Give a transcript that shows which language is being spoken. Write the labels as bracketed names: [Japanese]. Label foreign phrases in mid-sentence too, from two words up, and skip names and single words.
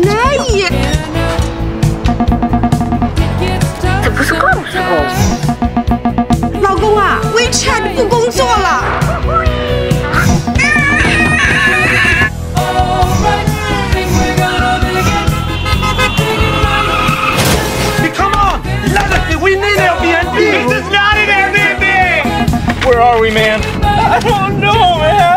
[Swedish] Nej! Det [Chinese] 不是告诉我。老公啊 ，WeChat 不工作了。 [English] Come on! We need Airbnb! This is not an Airbnb! Where are we, man? I don't know, man!